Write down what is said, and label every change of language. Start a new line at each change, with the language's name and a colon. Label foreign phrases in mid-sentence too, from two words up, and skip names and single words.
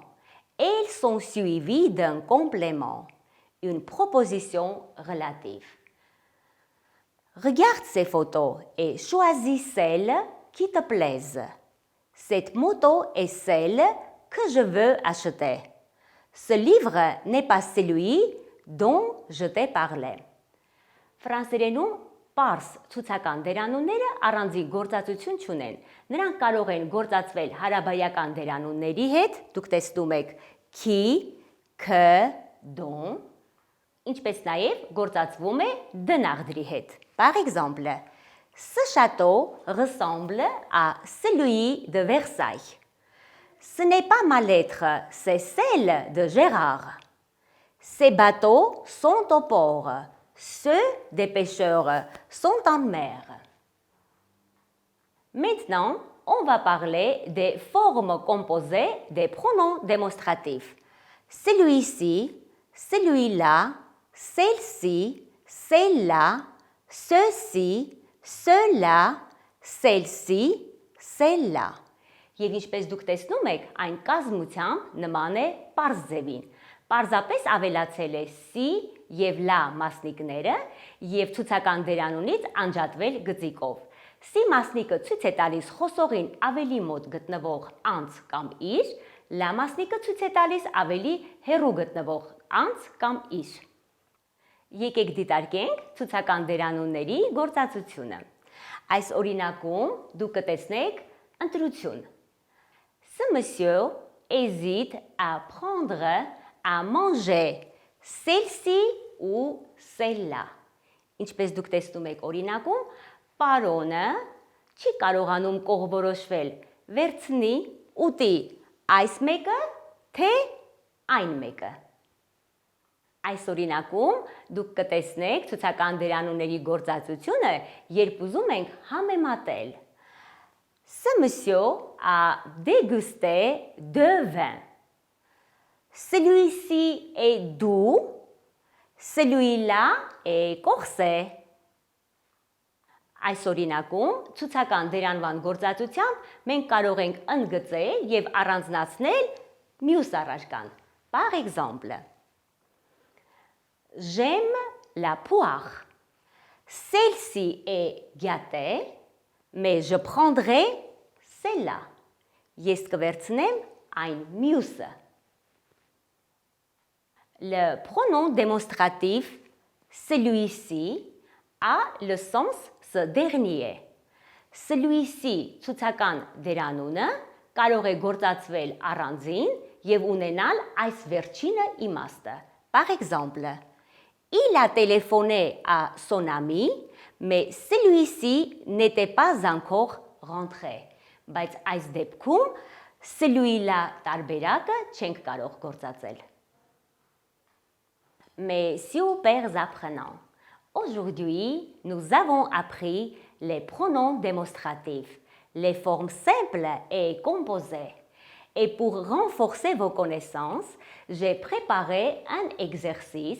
French: Elles sont suivies d'un complément, une proposition relative. Regarde ces photos et choisis celle qui te plaise. Cette moto est celle que je veux acheter. Ce livre n'est pas celui dont je t'ai parlé.
Armenian: Ֆրանսերենում պարզ ցուցական դերանունները առանձին գործածություն չունեն։ Նրանք կարող են գործածվել հարաբերական դերանունների հետ, դուք տեսնում եք
French: qui, que, dont,
Armenian: ինչպես նաև գործածվում է դնաղդրի հետ։
French: Par exemple, ce château ressemble à celui de Versailles. Ce n'est pas ma lettre, c'est celle de Gérard. Ces bateaux sont au port. Ceux des pêcheurs sont en mer. Maintenant, on va parler des formes composées des pronoms démonstratifs. Celui-ci, celui-là, celle-ci, celle-là, ceux-ci, ceux-là, celle-ci, celle-là.
Armenian: Եվ ինչպես դուք տեսնում եք, այն կազմությամբ նման է պարզ ձևին։ Պարզապես ավելացել է si և la մասնիկները և ցուցական դերանունից անջատվել գծիկով։ Si մասնիկը ցույց է տալիս խոսողին ավելի մոտ գտնվող անձ կամ իր, la մասնիկը ցույց է տալիս ավելի հեռու գտնվող անձ կամ իր։ Եկեք դիտարկենք ցուցական դերանունների գործածությունը։ Այս օրինակում դուք կտեսնեք ընտրություն։
French: Ce monsieur hésite à prendre à manger celle-ci ou celle-là.
Armenian: Ինչպես դուք տեսնում եք օրինակում, պարոնը չի կարողանում կողմնորոշվել վերցնի, ուտի այս մեկը, թե այն մեկը։ Այս օրինակում դուք կտեսնեք ցուցական դերանունների գործածությունը, երբ ուզում ենք համեմատել։
French: Ce monsieur a dégusté deux vins. Celui-ci est doux, celui-là est corsé.
Armenian: Այս օրինակում ցուցական դերանվան գործածությամբ մենք կարող ենք ընդգծել եւ առանձնացնել մյուս առարկան։
French: Par exemple, j'aime la poire. Celle-ci est gâtée, mais je prendrai celle-là.
Armenian: Ես կվերցնեմ այն մյուսը։
French: Le pronom démonstratif celui-ci a le sens ce dernier. Celui-ci
Armenian: ցուցական դերանունը կարող է գործածվել առանձին եւ ունենալ այս վերջինը իմաստը։
French: Par exemple, il a téléphoné à son ami, mais celui-ci n'était pas encore rentré.
Armenian: Բայց այս դեպքում celui-là տարբերակը չենք կարող գործածել։
French: Mes super apprenants, aujourd'hui, nous avons appris les pronoms démonstratifs, les formes simples et composées. Et pour renforcer vos connaissances, j'ai préparé un exercice.